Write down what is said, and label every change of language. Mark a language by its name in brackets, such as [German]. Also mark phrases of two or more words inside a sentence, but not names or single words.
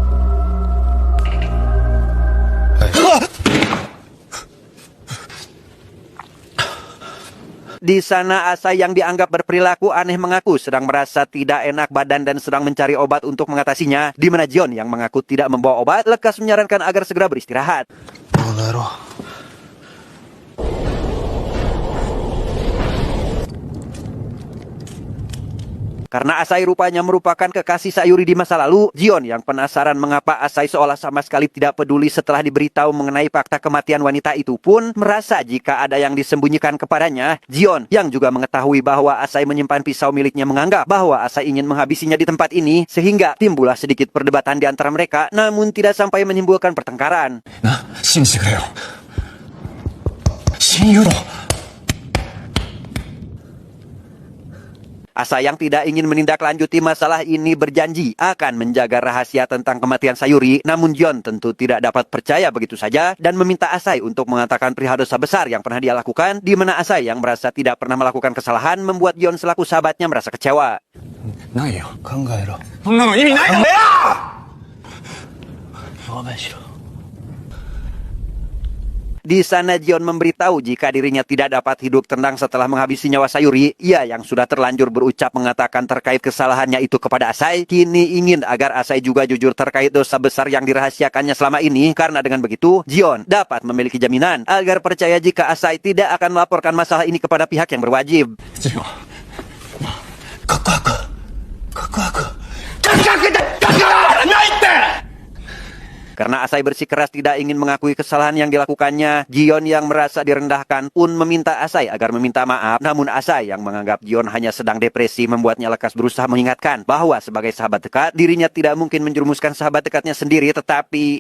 [Indonesian] Di sana Asai yang dianggap berperilaku aneh mengaku sedang merasa tidak enak badan dan sedang mencari obat untuk mengatasinya. Di mana Jion yang mengaku tidak membawa obat lekas menyarankan agar segera beristirahat. [Japanese] この野郎。 [Indonesian] Karena Asai rupanya merupakan kekasih Sayuri di masa lalu, Jion yang penasaran mengapa Asai seolah sama sekali tidak peduli setelah diberitahu mengenai fakta kematian wanita itu pun merasa jika ada yang disembunyikan kepadanya. Jion yang juga mengetahui bahwa Asai menyimpan pisau miliknya menganggap bahwa Asai ingin menghabisinya di tempat ini, sehingga timbullah sedikit perdebatan di antara mereka, namun tidak sampai menimbulkan pertengkaran. [Japanese] な、信じてくれよ。親友だ。 [Indonesian] Asai yang tidak ingin menindaklanjuti masalah ini berjanji akan menjaga rahasia tentang kematian Sayuri. Namun Jion tentu tidak dapat percaya begitu saja dan meminta Asai untuk mengatakan perihal dosa besar yang pernah dia lakukan, di mana Asai yang merasa tidak pernah melakukan kesalahan membuat Jion selaku sahabatnya merasa kecewa. [Japanese] ないよ。考えろ。そんなの意味ないんだよ。証明しろ。 [Indonesian] Di sana Jion memberitahu jika dirinya tidak dapat hidup tenang setelah menghabisi nyawa Sayuri. Ia yang sudah terlanjur berucap mengatakan terkait kesalahannya itu kepada Asai, kini ingin agar Asai juga jujur terkait dosa besar yang dirahasiakannya selama ini. Karena dengan begitu, Jion dapat memiliki jaminan agar percaya jika Asai tidak akan melaporkan masalah ini kepada pihak yang berwajib. [Japanese] 違う。告白。告白。 [Indonesian] Karena Asai bersikeras tidak ingin mengakui kesalahan yang dilakukannya, Jion yang merasa direndahkan pun meminta Asai agar meminta maaf. Namun Asai yang menganggap Jion hanya sedang depresi membuatnya lekas berusaha mengingatkan bahwa sebagai sahabat dekat, dirinya tidak mungkin menjerumuskan sahabat dekatnya sendiri, tetapi...